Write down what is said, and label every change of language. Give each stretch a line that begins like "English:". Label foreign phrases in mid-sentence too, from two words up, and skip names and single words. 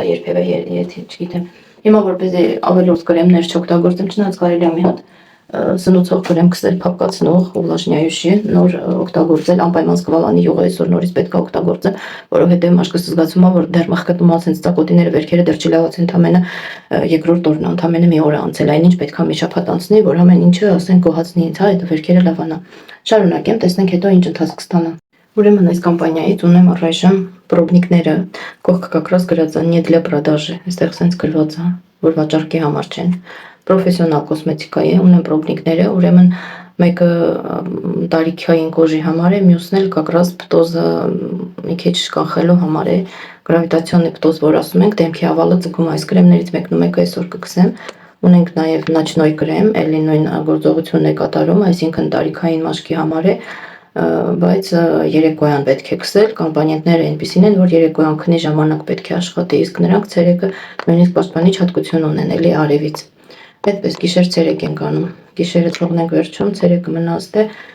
Armenian: երբևէ, եթե չգիտեմ։ Հիմա որպեսզի ավելորդ կրեմներ չօգտագործեմ, չնայած կարելի է մի հատ սնուցող կրեմ քսել փափկացնող ուլաժնյայուշի նոր օգտագործել անպայման սկվալանի յուղը այսօր նորից պետք է օգտագործեմ, որովհետև մաշկս զգացում է, որ դեռ մխկտում է ցենց ծակոտիները վերքերը դեռ չլավացեն, ընդամենը երկրորդ օրն է, ընդամենը մի օր է անցել, այնինչ պետք է մի շաբաթ անցնի, որ ամեն ինչը ասենք գոհացնի ինձ, հա, այդ վերքերը լավանա։ Շարունակեմ, տեսնենք հետո ինչ ընթացք կստանա։ Ուրեմն այս կամպանիայից ունեմ առայժմ պրոբնիկները, կողքը
Russian: как раз
Armenian: գրած է
Russian: «Не для продажи»,
Armenian: այստեղ սենց գրված է, որ վաճառքի համար չեն։ Պրոֆեսիոնալ կոսմետիկայի է, ունեմ պրոբնիկները, ուրեմն մեկը տարիքային կոժի համար է, մյուսն էլ
Russian: как раз
Armenian: պտոզը մի քիչ կանխելու համար է, գրավիտացիոնի պտոզ, որ ասում ենք, դեմքի ավալը ձգում այս կրեմներից մեկն ու մեկը այսօր կգցեմ։ Ունենք նաև նոչնոյ կրեմ, էլի նույն գործողությունն է կատարում, այսինքն տարիքային մաշկի համար է, բայց երեկոյան պետք է քսել, կամպանիանտները այնպիսին են, որ երեկոյան քնի ժամանակ պետք է աշխատի, իսկ նրանք ցերեկը նույնիսկ պաշտպանիչ հատկություն ունեն, էլի արևից։ Այդպես գիշեր ցերեկ ենք անում, գիշերը թողնենք վերջում, ցերեկը մնացել է,